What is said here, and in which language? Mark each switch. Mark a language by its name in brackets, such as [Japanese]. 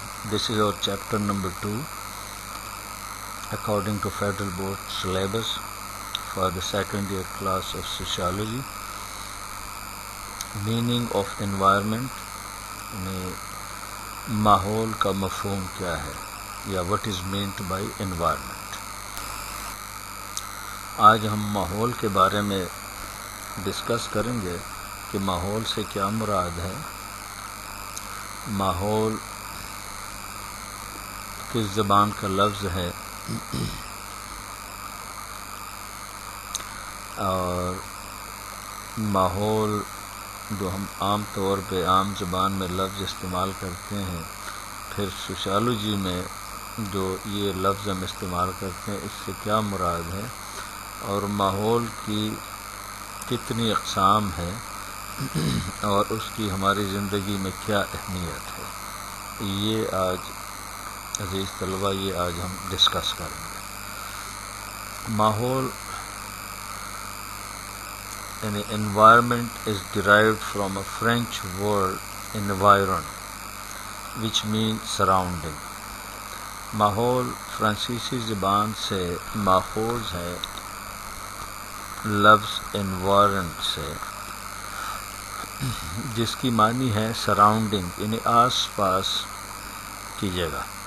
[English] This is our chapter number 2 according to Federal Board syllabus for the second year class of sociology. Meaning of environment [Urdu] میں ماحول کا مفہوم کیا ہے یا [English] what is meant by environment. [Urdu] آج ہم ماحول کے بارے میں ڈسکس کریں گے کہ ماحول سے کیا مراد ہے. ماحول کس زبان کا لفظ ہے اور ماحول جو ہم عام طور پہ عام زبان میں لفظ استعمال کرتے ہیں، پھر سوشیالوجی میں جو یہ لفظ ہم استعمال کرتے ہیں اس سے کیا مراد ہے، اور ماحول کی کتنی اقسام ہے اور اس کی ہماری زندگی میں کیا اہمیت ہے، یہ آج عزیز طلبہ یہ آج ہم ڈسکس کریں گے. ماحول یعنی [English] environment is derived from a French word environ which means surrounding. [Urdu] ماحول فرانسیسی زبان سے ماخوذ ہے لفظ environment سے، جس کی معنی ہے سراؤنڈنگ یعنی آس پاس کی جگہ.